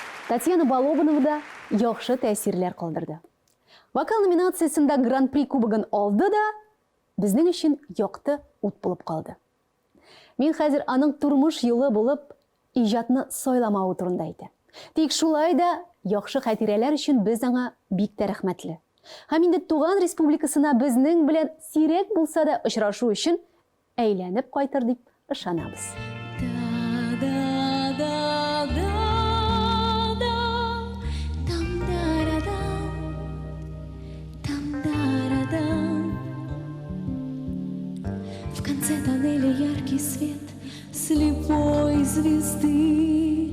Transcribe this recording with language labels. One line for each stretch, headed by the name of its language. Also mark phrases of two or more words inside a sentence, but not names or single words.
Tatar: Татьяна Балобанова да яхшы тәсирләр калдырды. Вокал номинациясында Гран-при кубогын алды да, безнең өчен якты ут булып калды. Мин хәзер аның тормыш юлы булып иҗатны сайламау турында әйтәм. Тик шулай да яхшы хатирәләр өчен без аңа бик тә рәхмәтле. Һәм инде Туган Республикасына безнең белән сирәк булса да очрашу өчен әйләнеп кайтыр дип ышанабыз.
Russian: В конце тоннеля яркий свет слепой звезды.